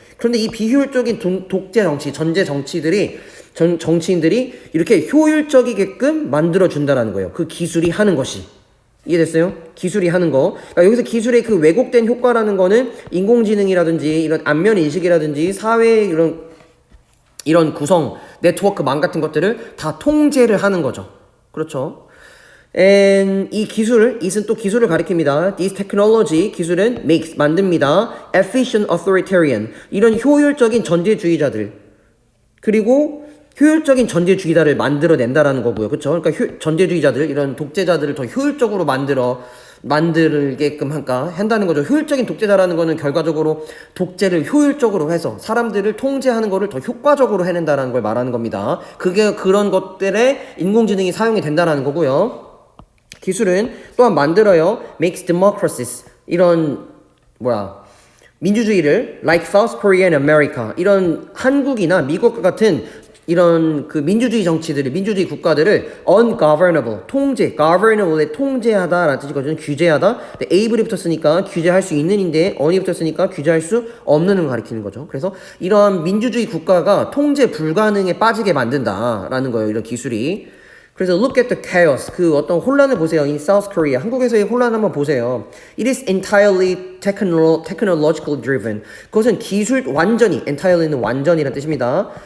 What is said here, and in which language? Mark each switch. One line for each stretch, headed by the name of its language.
Korean: 그런데 이 비효율적인 독재 정치, 전제 정치인들이 이렇게 효율적이게끔 만들어준다라는 거예요. 그 기술이 하는 것이. 이해됐어요? 기술이 하는 거. 그러니까 여기서 기술의 그 왜곡된 효과라는 거는 인공지능이라든지 이런 안면 인식이라든지 사회 이런 구성, 네트워크망 같은 것들을 다 통제를 하는 거죠. 그렇죠? And 이 기술, 이는 또 기술을 가리킵니다.
English: This technology,
Korean: 기술은
English: makes,
Korean: 만듭니다.
English: Efficient authoritarian,
Korean: 이런 효율적인 전제주의자들. 그리고 효율적인 전제주의자를 만들어낸다라는 거고요. 그렇죠? 그러니까 전제주의자들, 이런 독재자들을 더 효율적으로 만들게끔 한다는 거죠. 효율적인 독재자라는 거는 결과적으로 독재를 효율적으로 해서 사람들을 통제하는 거를 더 효과적으로 해낸다는 걸 말하는 겁니다. 그게 그런 것들에 인공지능이 사용이 된다는 거고요. 기술은 또한 만들어요.
English: Makes democracies,
Korean: 이런 민주주의를
English: like South Korea and America,
Korean: 이런 한국이나 미국과 같은 이런 그 민주주의 정치들을, 민주주의 국가들을 ungovernable, governable에 통제하다라는 뜻이거든요. 규제하다. 근데 able이 붙었으니까 규제할 수 있는인데 un이 붙었으니까 규제할 수 없는을 가리키는 거죠. 그래서 이러한 민주주의 국가가 통제 불가능에 빠지게 만든다라는 거예요. 이런 기술이. 그래서
English: look at the chaos,
Korean: 그 어떤 혼란을 보세요.
English: in South Korea,
Korean: 한국에서의 혼란 한번 보세요.
English: It is entirely technologically driven.
Korean: 그것은 entirely는 완전이라는 뜻입니다.